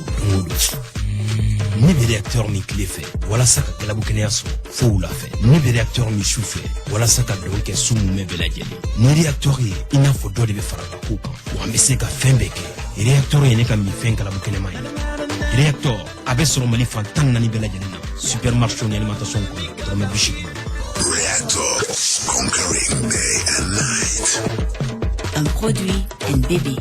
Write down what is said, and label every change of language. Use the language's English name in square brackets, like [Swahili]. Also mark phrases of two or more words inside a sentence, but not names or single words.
[Bambara] don o don ne bɛ réacteur min tile fɛ walasa ka galabu kɛnɛya sɔrɔ fo wula fɛ ne bɛ réacteur min su fɛ walasa ka don kɛ su mun bɛɛ lajɛlen ni réacteur ye i n'a fɔ dɔ de bɛ fara ka ko kan wa an bɛ se ka fɛn bɛɛ kɛ réacteur ye ne ka minfɛn galabu kɛnɛma ye réacteur a bɛ sɔrɔ Mali fan 14 bɛɛ lajɛlen na supermarché ni alimentation kɔnɔ dɔrɔmɛ 80. [English] Reactor, conquering day and night. [French] Un produit NBB.